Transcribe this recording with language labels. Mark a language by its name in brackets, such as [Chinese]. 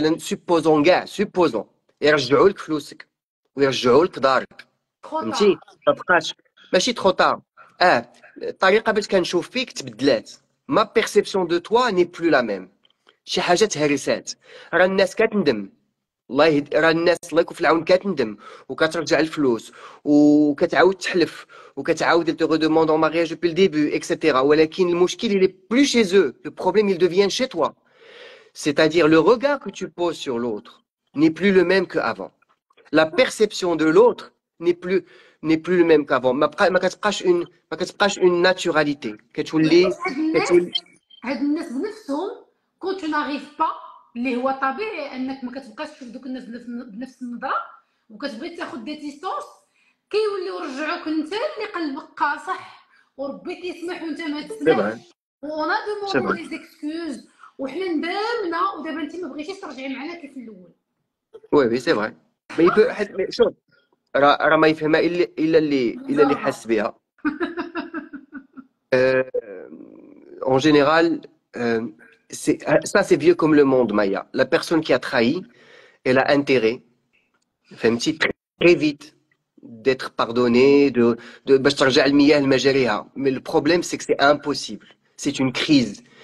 [Arabic] Supposons, يرجعوا لك فلوسك ويرجعوا لك دارك. فهمتي؟ ما بقاش ماشي [French] trop tard. [Arabic] الطريقة باش كنشوف فيك تبدلات. [French] Ma perception de toi n'est plus la même. [Arabic] شي حاجه تهرسات راه الناس كتندم الله راه الناس الله يكون في العون كتندم وكترجع الفلوس وكتعاود تحلف وكتعاود [French] te redemande en mariage depuis le début etc. [Arabic] ولكن المشكل [French] il est plus chez eux, le problème il devient chez toi, c'est-à-dire le regard que tu poses sur l'autre n'est plus le même qu'avant, la perception de l'autre n'est plus le même qu'avant. [Arabic] ما كتبقاش [French] une naturalité [Arabic] كتولي هاد الناس بنفسهم كون تو ناريف با اللي هو طبيعي انك ما كتبقاش تشوف دوك الناس بنفس النظره وكتبغي تاخذ دي ديستونس كيوليو يرجعوك انت اللي قلبك قاصح وربي كيسمح وانت ما تسمحش وانا دوموندي لي زيكسكوز وحنا ندمنا ودابا انت ما بغيتيش ترجعي معنا كيف الاول. وي سي فري مي شوف راه ما يفهمها الا اللي حس بها. [French] En général, ça c'est vieux comme le monde, Maya. La personne qui a trahi, elle a intérêt, très vite, d'être pardonnée, mais le problème c'est que c'est impossible. C'est une crise.